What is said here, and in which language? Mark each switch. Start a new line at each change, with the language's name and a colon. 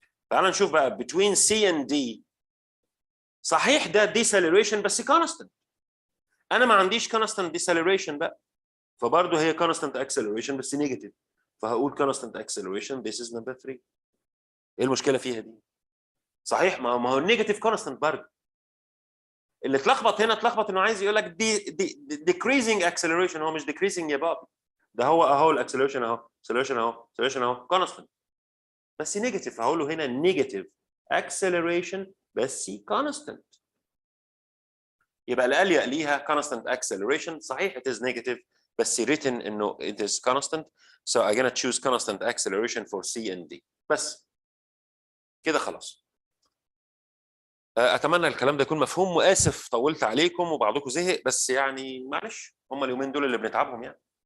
Arabic: تعال نشوف بقى between C and D. صحيح ده deceleration بس constant. انا ما عنديش constant deceleration بقى. فبرضه هي constant acceleration بس نيجاتيف. فهقول
English: constant acceleration this is number 3.
Arabic: ايه المشكله فيها دي؟ صحيح ما هو النيجاتيف constant برضه. اللي اتلخبط هنا اتلخبط انه عايز يقول لك decreasing acceleration. هو مش decreasing يا بابا. ده هو اهو الاكسلريشن اهو acceleration اهو constant بس نيجاتيف. هقول له هنا نيجاتيف acceleration بس constant. يبقى الاليق ليها constant acceleration. صحيح
English: it is negative
Arabic: بس
English: written
Arabic: انه
English: it is constant. So I'm gonna choose constant acceleration for C and D.
Arabic: بس كده خلاص. اتمنى الكلام ده يكون مفهوم واسف طولت عليكم وبعضكم زهق بس يعني معلش هم اليومين دول اللي بنتعبهم يعني.